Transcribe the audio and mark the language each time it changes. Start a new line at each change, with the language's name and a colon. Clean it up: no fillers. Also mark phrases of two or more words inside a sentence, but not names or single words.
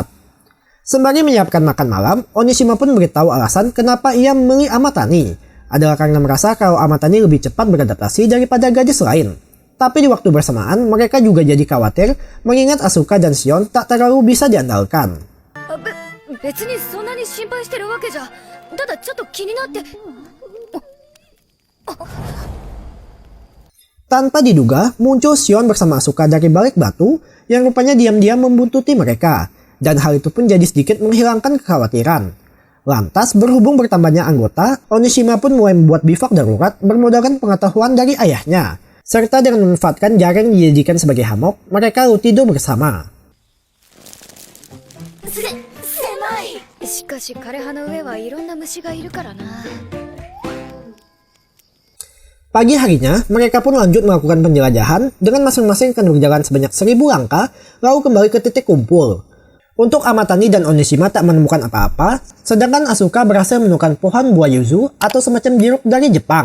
Indonesian: Sembari menyiapkan makan malam, Onishima pun beritahu alasan kenapa ia memilih Amatani. Adalah karena merasa kalau Amatani lebih cepat beradaptasi daripada gadis lain. Tapi di waktu bersamaan mereka juga jadi khawatir mengingat Asuka dan Shion tak terlalu bisa diandalkan.
Japanese: 別にそんなに心配してるわけじゃ、ただちょっと気になって。
Indonesian: Tanpa diduga, muncul Shion bersama Asuka dari balik batu yang rupanya diam-diam membuntuti mereka. Dan hal itu pun jadi sedikit menghilangkan kekhawatiran. Lantas, berhubung bertambahnya anggota, Onishima pun mulai membuat bivak darurat bermodalkan pengetahuan dari ayahnya. Serta dengan memanfaatkan jaring yang dijadikan sebagai hammock, mereka lalu tidur bersama.
Japanese: しかし枯葉の上はいろんな虫がいるからな。
Indonesian: Pagi harinya, mereka pun lanjut melakukan penjelajahan dengan masing-masing akan berjalan sebanyak 1000 langkah, lalu kembali ke titik kumpul. Untuk Amatani dan Onishima tak menemukan apa-apa, sedangkan Asuka berhasil menemukan pohon buah yuzu atau semacam jeruk dari Jepang.